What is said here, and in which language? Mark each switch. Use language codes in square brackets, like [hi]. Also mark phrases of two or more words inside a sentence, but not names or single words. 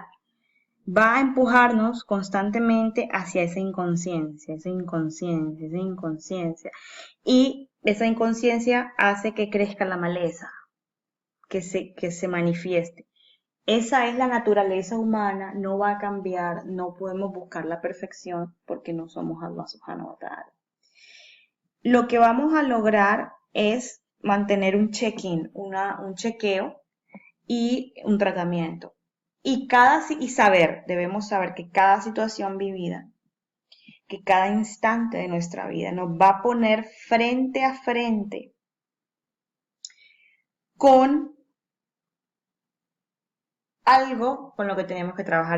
[es] Va a empujarnos constantemente hacia esa inconsciencia, esa inconsciencia, esa inconsciencia. Y esa inconsciencia hace que crezca la maleza, que se manifieste. Esa es la naturaleza humana, no va a cambiar, no podemos buscar la perfección porque no somos Allah [ar] سبحانه وتعالى. [es] Lo que vamos a lograr es mantener un check-in, un chequeo y un tratamiento. Y debemos saber que cada situación vivida, que cada instante de nuestra vida nos va a poner frente a frente con algo con lo que tenemos que trabajar.